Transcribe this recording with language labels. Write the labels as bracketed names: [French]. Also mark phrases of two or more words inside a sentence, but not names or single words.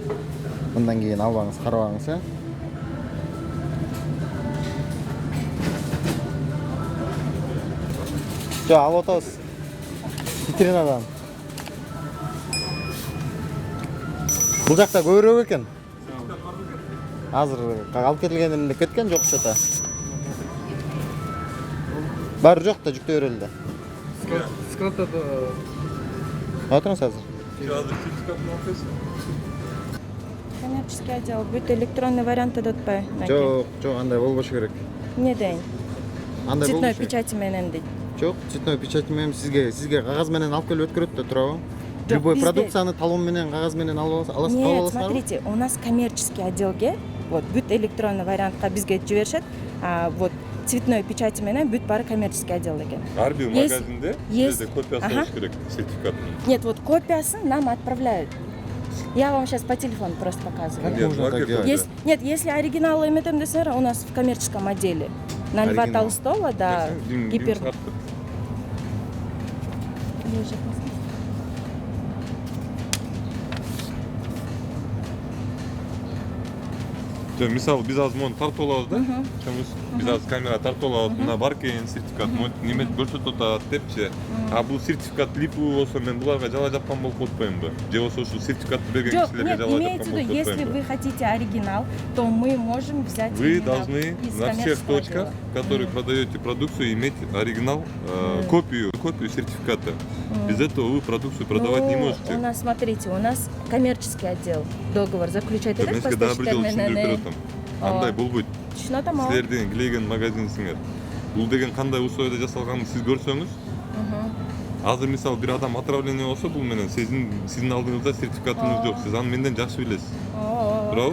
[Kyrgyz] Мындан кийин албаңыз, карабаңыз, Жок, алып атабыз. Витринадан. Бул жакта көбүрөөк экен. Азыр алып кетилгендеринде кеткен жок что-то. Баары жок да жүктөй берели да. Скатада Отуруңуз азыр. Азыр сертификатын алып [Russian] Коммерческий отдел [Kyrgyz] бүт электронный вариантта да атпайбы? Жок, андай болбошу керек. Эмне дейин? Андай Цветной болбошу керек. печати менен дейт. Жок, [Russian] цветной печать [Kyrgyz] менен сизге кагаз менен алып келип өткөрөт да турабы? Жок, Любой бизде- продукцияны талон менен, кагаз менен алып аласыз, [Russian] Нет, смотрите, у нас коммерческий отделге, вот бүт электронный вариантка [Kyrgyz] бизге жиберишет, [Russian] вот цветной печати [Kyrgyz] менен бүт баары [Russian] коммерческий отдел экен. [Kyrgyz] Ар бир магазинде есть- бизде копиясы Ага. болуш керек сертификаттын. [Russian] Нет, вот копиясын нам отправляют. Я вам сейчас по телефону просто показываю. Как можно так делать? Нет, если оригинал [Kyrgyz] эметем десер, [Russian] у нас в коммерческом отделе. На Льва Оригинал. Толстого, да, гипер... [Kyrgyz] Жок, мисалы биз азыр муну тартып алабыз да. Биз азыр камера тартып алабыз. Мына бар экен сертификат, неме көрсөтүп атат депчи. А бул сертификат липовый болсо мен буларга жала жапкан болуп атпаймынбы? Же болбосо ушул сертификатты берген Жок, кишилерге [Russian] нет, [Kyrgyz] жала [Russian] имеется в [Kyrgyz] жапкан [Russian] виду, [Kyrgyz] болуп [Russian] если вы [Kyrgyz] атпаймынбы? [Russian] хотите оригинал, то мы можем взять Вы именно должны из на всех коммерческого точках, отдела. в которых продаете продукцию, иметь оригинал, копию сертификата. Без этого вы продукцию продавать не Ну, можете. У нас, смотрите, у нас коммерческий отдел договор заключает [Kyrgyz] Мен сизге дагы бир жолу түшүндүрүп берип атам. Андай болбойт. Түшүнүп атам ал. Силер деген килеген магазинсиңер. Бул деген кандай условияда жасалганын сиз көрсөңүз, азыр мисалы бир адам отравление болсо, бул менен сиздин алдыңызда сертификатыңыз жок. Сиз аны менден жакшы билесиз. Туурабы?